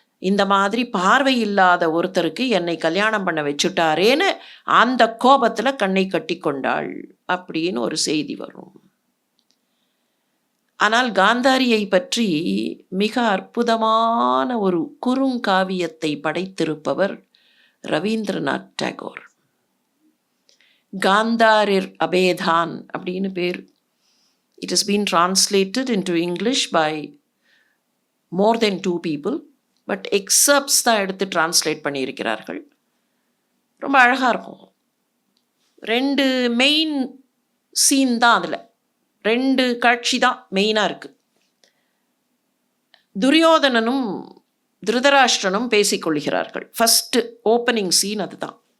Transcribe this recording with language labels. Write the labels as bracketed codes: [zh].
[ta] இந்த மாதிரி பார்வை இல்லாத ஒருத்தருக்கு என்னை கல்யாணம் பண்ண வச்சுட்டாரேன்னு அந்த கோபத்தில் கண்ணை கட்டி கொண்டாள் அப்படின்னு ஒரு செய்தி வரும். ஆனால் காந்தாரியை பற்றி மிக அற்புதமான ஒரு குறுங்காவியத்தை படைத்திருப்பவர் ரவீந்திரநாத் டாகோர். காந்தாரிர் அபேதான் அப்படின்னு பேர். [en] It has been translated into English by more than 2 people, but excerpts [ta] தான் எடுத்து translate பண்ணியிருக்கிறார்கள். ரொம்ப அழகாக இருக்கும். 2 மெயின் சீன் தான் அதில், 2 காட்சி தான் மெயினாக இருக்குது. துரியோதனனும் திருதராஷ்டிரனும் பேசிக்கொள்கிறார்கள். ஃபஸ்ட்டு ஓப்பனிங் சீன் அதுதான்.